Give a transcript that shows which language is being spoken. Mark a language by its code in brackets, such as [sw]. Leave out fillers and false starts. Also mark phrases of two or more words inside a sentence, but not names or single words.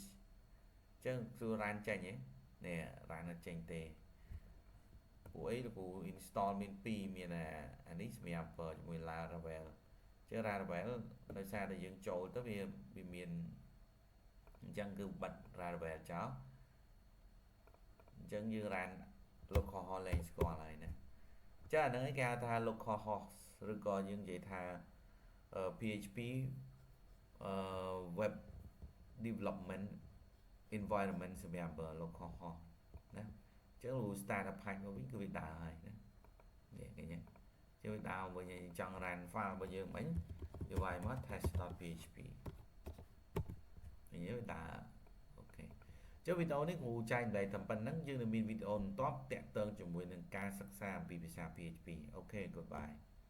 [km] អញ្ចឹងគឺ run ចេញហ៎នេះ run អត់ចេញទេពួកអីលោកគ្រូ install មាន2មានអានេះសម្រាប់ជាមួយ Laravel អញ្ចឹង Laravel ដោយសារតែយើងចូលទៅវាមានអញ្ចឹងគឺបិទ Laravel ចោលអញ្ចឹងយើង [en] run local host [km] លែងស្គាល់ហើយណាចាអាហ្នឹងឯងគេហៅថា [en] local host [km] ឬក៏យើងនិយាយថា PHP [en] web development environment [km] សម្រាប់ [en] local host [km] ណាអញ្ចឹង [en] start up pack [km] មកវិញគឺវាដើរហើយណានេះឃើញទេជឿវាដើរវិញយើងចង់ run file របស់យើងមិញវាវាយមក test.php នេះវាដើរអូខេចុះវីដេអូនេះគ្រូចែកម្លែកតែប៉ុណ្្នឹងយើងនឹងមានវីដេអូបន្ទាប់តាក់ទងជាមួយនឹងការសិក្សាអំពីភាសា PHP អូខេ goodbye